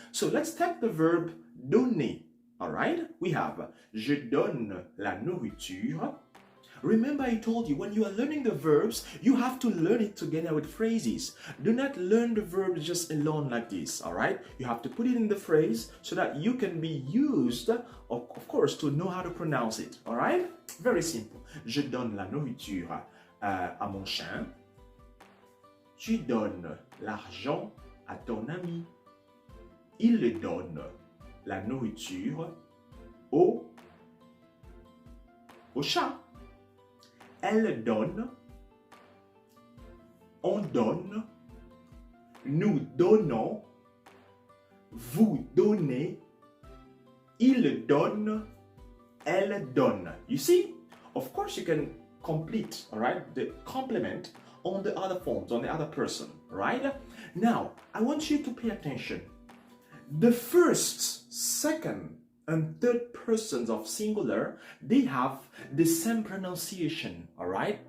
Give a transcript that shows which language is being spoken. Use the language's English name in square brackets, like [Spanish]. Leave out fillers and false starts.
[English] So let's take the verb donner, all right? We have [French] je donne la nourriture. [English] Remember, I told you, when you are learning the verbs, you have to learn it together with phrases. Do not learn the verb just alone like this, all right? You have to put it in the phrase so that you can be used, of course, to know how to pronounce it, all right? Very simple. [French] Je donne la nourriture à mon chien. Tu donnes l'argent à ton ami. Il donne la nourriture au chat. Elle donne, on donne, nous donnons, vous donnez, il donne, elle donne. [English] You see? Of course you can complete, all right, the complement on the other forms, on the other person, right? Now, I want you to pay attention. The first, second, and third persons of singular, they have the same pronunciation, all right?